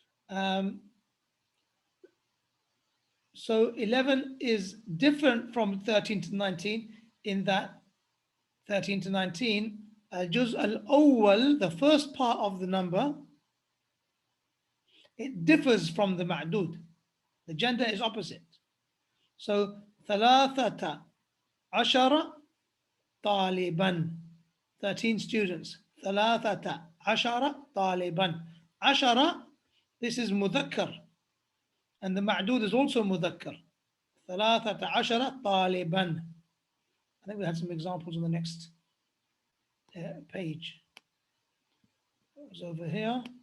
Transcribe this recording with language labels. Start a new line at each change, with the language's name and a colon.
English: Um, so 11 is different from 13 to 19 in that 13 to 19,
Arabic: الجزء الأول,
English: the first part of the number, it differs from the ma'dud. The gender is opposite.
Arabic: So ثلاثة عشر طالبا,
English: 13 students.
Arabic: ثلاثة عشر طالبا.
English: عشرة, this is مذكر, and the ma'dud is also مذكر.
Arabic: ثلاثة عشر طالبا.
English: I think we had some examples on the next page. It was over here.